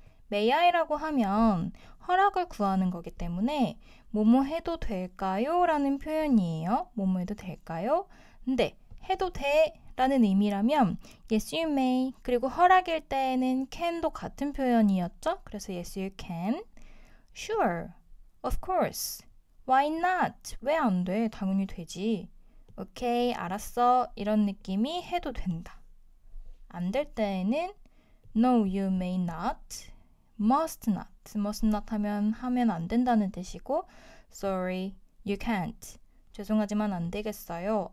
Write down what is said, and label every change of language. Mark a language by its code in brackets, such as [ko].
[ko] may I라고 하면 허락을 구하는 거기 때문에 뭐뭐 해도 될까요? 라는 표현이에요. 뭐뭐 해도 될까요? 근데 해도 돼 라는 의미라면 [en] yes you may [ko] 그리고 허락일 때에는 can도 같은 표현이었죠. [en] 그래서 yes you can sure of course why not [ko] 왜 안 돼? 당연히 되지. 오케이 알았어 이런 느낌이 해도 된다. 안 될 때에는 [en] no you may not must not [ko] 하면 안 된다는 뜻이고 [en] sorry you can't [ko] 죄송하지만 안 되겠어요.